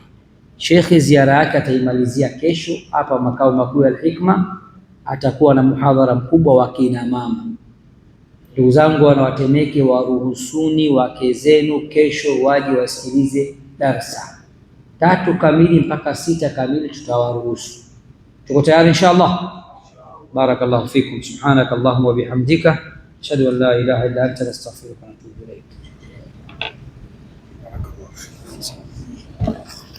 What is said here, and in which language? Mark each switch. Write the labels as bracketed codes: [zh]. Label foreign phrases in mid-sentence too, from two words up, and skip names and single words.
[sw] Shekhe ziara yake ataimalizia kesho hapa makao makuu ya Al-Hikma. Atakuwa na muhadhara mkubwa wa kina mama. Ndugu zangu wanawatemeke, waruhusuni wake zenu kesho waje wasikilize darsa 3 kamili mpaka 6 kamili, tutawaruhusu. Tuko tayari inshallah? [ar] بارك الله فيكم. سبحانك اللهم وبحمدك، أشهد أن لا إله إلا أنت، أستغفرك وأتوب إليك.